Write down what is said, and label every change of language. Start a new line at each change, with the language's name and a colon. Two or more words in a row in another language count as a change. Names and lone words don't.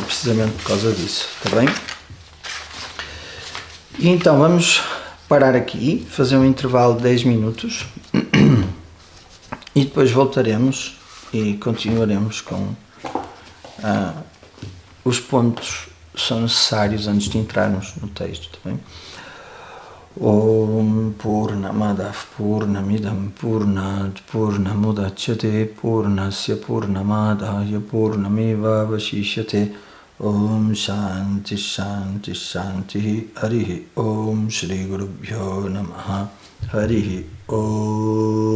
Portuguese: Precisamente por causa disso, está bem? E então vamos parar aqui, fazer um intervalo de 10 minutos. E depois voltaremos e continuaremos com os pontos que são necessários antes de entrarmos no texto, tá bem?
Sanskrit: Om Purnamadav Purnamidam Purnat Purnamudachyate Purnasya Purnamadaya Purnameva Vashishyate Om Shanti Shanti Shanti Harihi Om Shri Gurubhyo Namaha Harihi Om.